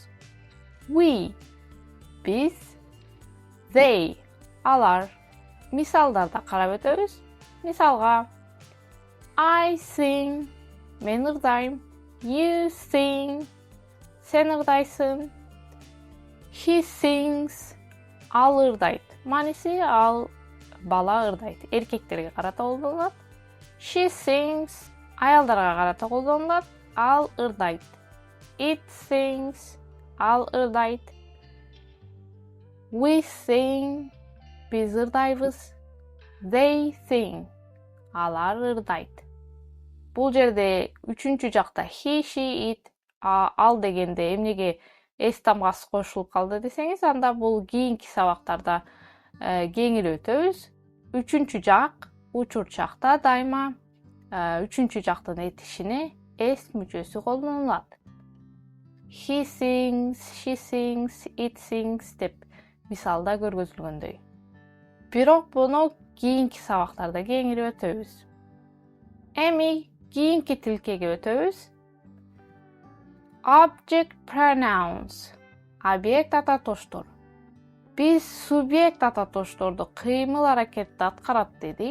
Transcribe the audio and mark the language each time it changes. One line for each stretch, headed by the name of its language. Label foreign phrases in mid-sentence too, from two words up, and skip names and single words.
Kyrgyz: We, биз, they, алар. Мисалдарда карап өтөбүз. Мисалга,
English: I sing,
Kyrgyz: мен ырдайм.
English: You sing,
Kyrgyz: сен ырдайсың.
English: He sings,
Kyrgyz: ал ырдайт. Мааниси ал бала ырдайт. Эркектерге карата колдонулат.
English: She sings,
Kyrgyz: аялдарга карата колдонулат. Ал ырдайт.
English: It sings,
Kyrgyz: ал ырдайт.
English: We sing,
Kyrgyz: биз ырдайбыз.
English: They sing,
Kyrgyz: алар ырдайт. Бул жерде үчүнчү жакта
English: he, she, it,
Kyrgyz: ал дегенде эмнеге эс тамгасы кошулуп калды десеңиз, анда бул кийинки сабактарда кеңири өтөбүз. Үчүнчү жак, учурчакта дайыма үчүнчү жактын этишине эс мүчөсү колдонулат.
English: He sings, she sings, it sings
Kyrgyz: деп мисалда көргөзүлгөндөй. Бирок буну кийинки сабактарда кеңири өтөбүз. Эми кийинки тилкеге өтөбүз.
English: Object pronouns.
Kyrgyz: Объект ататоочтор. Биз субъект ататоочторду кыймыл аракетти аткарат дедик.